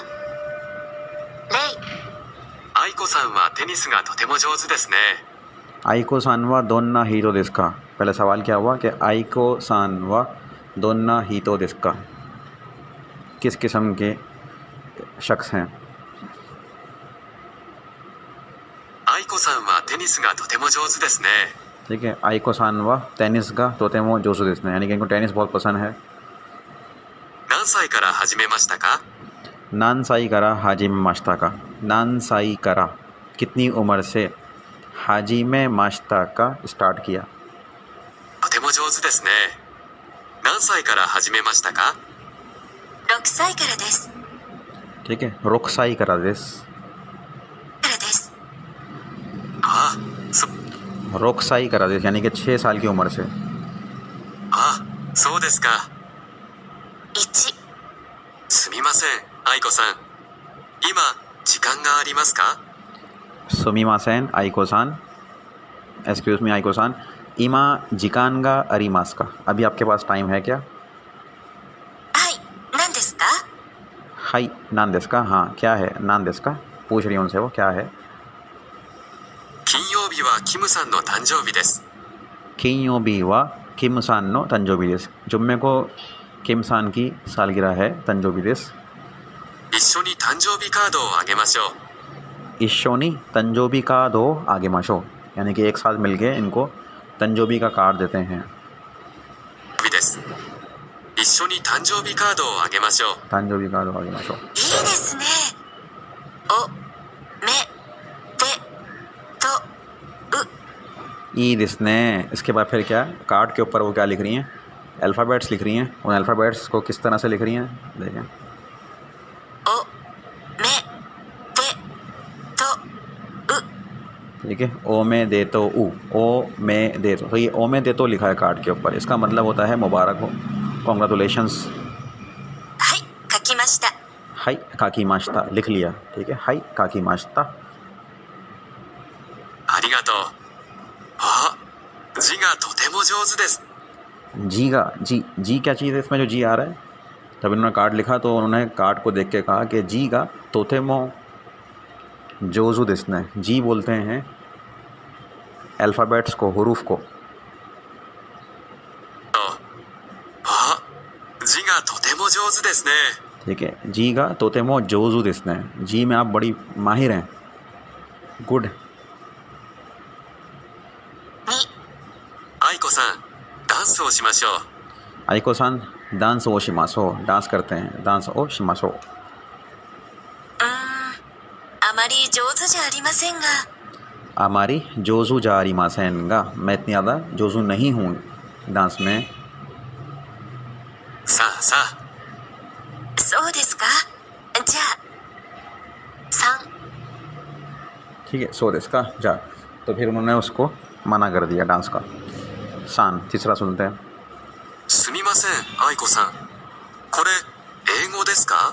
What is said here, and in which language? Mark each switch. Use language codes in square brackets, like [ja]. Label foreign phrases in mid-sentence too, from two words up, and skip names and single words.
[ja] レイ、愛子さんはテニスがとても上手ですね愛子さんはどんな人ですか. [hi] पहले सवाल क्या हुआ कि [ja] 愛子さんはどんな人ですか, [hi] किस किस्म के शख्स हैं? [ja] 愛子さんはテニスがとても上手ですね [hi] ठीक है, [ja] 愛子さんはテニスがとても上手ですね, [hi] यानी कि इनको टेनिस बहुत पसंद है। [ja] 何歳から始めましたか何歳から始めましたか、何歳から [hi] कितनी उम्र से, [ja] 始めましたか [hi] स्टार्ट किया। [ja] とても上手ですね何歳から始めましたか 6歳からです。 [hi] ठीक है, [ja] 六歳からです, からです。あそ六歳からです [hi] यानी कि 6 साल की उम्र से। [ja] あそうですか 1、すみません愛子さん今時間がありますかすみません愛子さん, [en] excuse me [ja] 愛子さん、今時間がありますか, [hi] अभी आपके पास टाइम है क्या? [ja] はい、何ですか？はい何ですか, [hi] हाँ क्या है [ja] 何ですか, [hi] पूछ रही हूँ उनसे वो क्या है। [ja] 金曜日はキムさんの誕生日です金曜日はキムさんの誕生日です, [hi] जुम्मे को किम सान की सालगिरह है [ja] 誕生日です. 一緒に誕生日カードをあげましょう一緒に誕生日カードをあげましょう, [hi] यानी कि एक साथ मिल के इनको तंजोबी का कार्ड देते हैं। [ja] 日です一緒に誕生日カードをあげましょう誕生日カードあげましょう. いいですね。お、め、で、と、う。いいですね, [hi] इसके बाद फिर क्या, कार्ड के ऊपर वो क्या लिख रही हैं, अल्फ़ाबेट्स लिख रही हैं। उन अल्फ़ाबेट्स को किस तरह से लिख रही हैं देखें। [ja] お、め、で、と、う。 [hi] ठीक है, [ja] お、め、で、と、う、お、め、で、と [hi] ये [ja] お、め、で、と [hi] लिखा है कार्ड के ऊपर, इसका मतलब होता है मुबारक हो, कॉन्ग्रेचुलेशंस। [ja] はい、書きました。はい、書きました [hi] लिख लिया। ठीक है, [ja] はい、書きました. ありがとうあ字がとても上手です [hi] जी का जी, जी क्या चीज़ है इसमें जो जी आ रहा है? तब इन्होंने कार्ड लिखा तो उन्होंने कार्ड को देख के कहा कि [ja] 字がとても上手ですね, [hi] जी बोलते हैं अल्फ़ाबेट्स को, हुरूफ को। [ja] あ字がとても上手ですね [hi] ठीक है, [ja] 字がとても上手ですね, [hi] जी में आप बड़ी माहिर हैं, गुड। [ja] 2、愛子さんダンスをしましょう愛子さんダンスをしましょう, [hi] डांस करते हैं, [ja] ダンスをしましょう. あまり上手じゃありませんが。あまり上手じゃありませんが, [hi] मैं इतनी ज़्यादा जोजू नहीं हूँ डांस में। [ja] さあさあそうですか。じゃあ、3、 [hi] ठीक है, [ja] そうですかじゃ, [hi] तो फिर उन्होंने उसको मना कर दिया डांस का। सान तीसरा सुनते हैं। [ja] すみません愛子さんこれ英語ですか